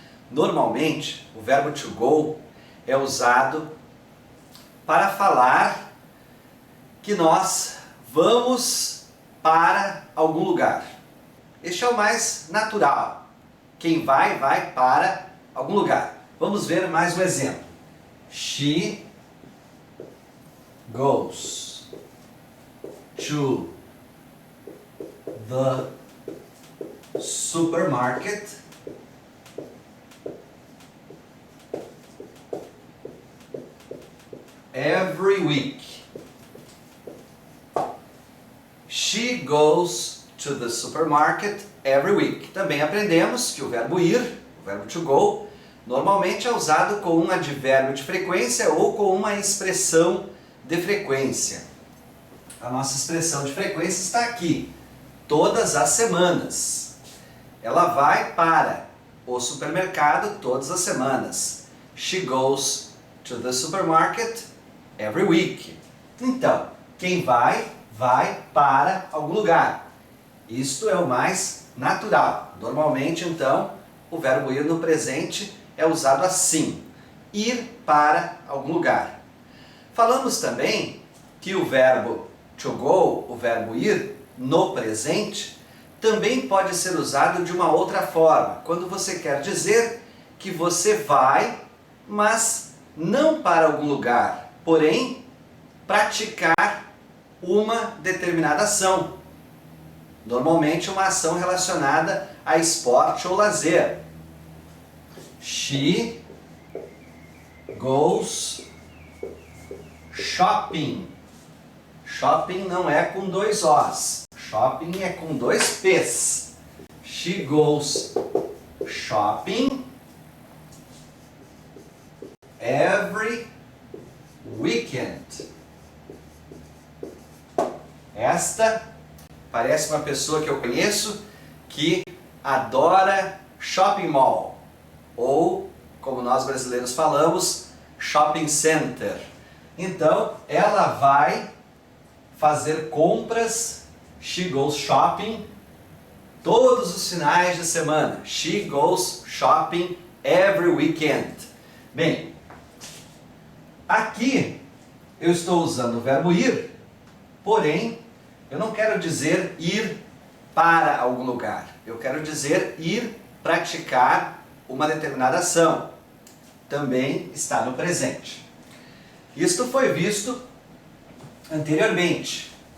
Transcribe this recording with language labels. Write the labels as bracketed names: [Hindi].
[Portuguese] Normalmente, o verbo to go é usado para falar que nós vamos para algum lugar. Este é o mais natural. Quem vai, vai para algum lugar. Vamos ver mais um exemplo. [English] She goes to the supermarket every week. She goes to the supermarket every week. [Portuguese] Também aprendemos que o verbo ir, o verbo to go, normalmente é usado com um advérbio de frequência ou com uma expressão de frequência. A nossa expressão de frequência está aqui. Todas as semanas. Ela vai para o supermercado todas as semanas. [English] She goes to the supermarket every week. [Portuguese] Então, quem vai, vai para algum lugar. Isto é o mais natural. Normalmente, então, o verbo ir no presente é usado assim. Ir para algum lugar. Falamos também que o verbo to go, o verbo ir, no presente, também pode ser usado de uma outra forma. Quando você quer dizer que você vai, mas não para algum lugar, porém, praticar uma determinada ação. Normalmente uma ação relacionada a esporte ou lazer. [English] She goes shopping. [Portuguese] Shopping não é com dois Os. Shopping é com dois P's. [English] She goes shopping every weekend. [Portuguese] Esta parece uma pessoa que eu conheço que adora shopping mall. Ou, como nós brasileiros falamos, shopping center. Então, ela vai fazer compras. [English] She goes shopping [Portuguese] todos os finais de semana. [English] She goes shopping every weekend. [Portuguese] Bem, aqui eu estou usando o verbo ir, porém, eu não quero dizer ir para algum lugar. Eu quero dizer ir praticar uma determinada ação. Também está no presente. Isto foi visto anteriormente.